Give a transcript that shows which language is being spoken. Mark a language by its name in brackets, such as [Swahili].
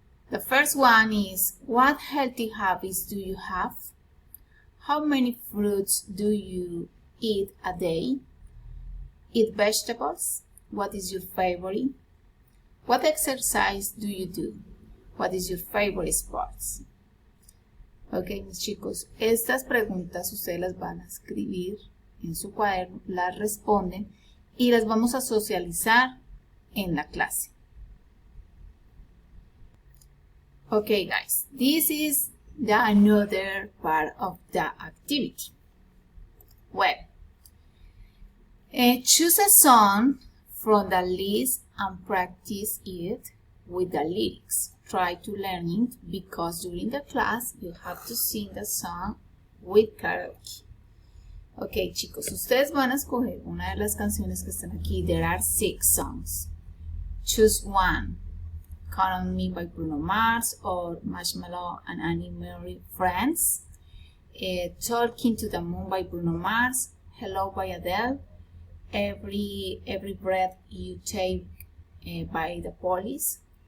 [English] The first one is, what healthy habits do you have? How many fruits do you eat a day? Eat vegetables? What is your favorite? What exercise do you do? What is your favorite sports? [Spanish] Ok, mis chicos, estas preguntas ustedes las van a escribir en su cuaderno, las responden y las vamos a socializar en la clase. [English] Okay, guys, this is another part of the activity. Well, choose a song from the list and practice it with the lyrics. Try to learn it because during the class you have to sing the song with karaoke. [Spanish] Ok, chicos, ustedes van a escoger una de las canciones que están aquí. [English] There are 6 songs. Choose one. Count on Me by Bruno Mars, or Marshmello and Annie Murray, Friends. Talking to the Moon by Bruno Mars. Hello by Adele. Every Breath You Take by The Police.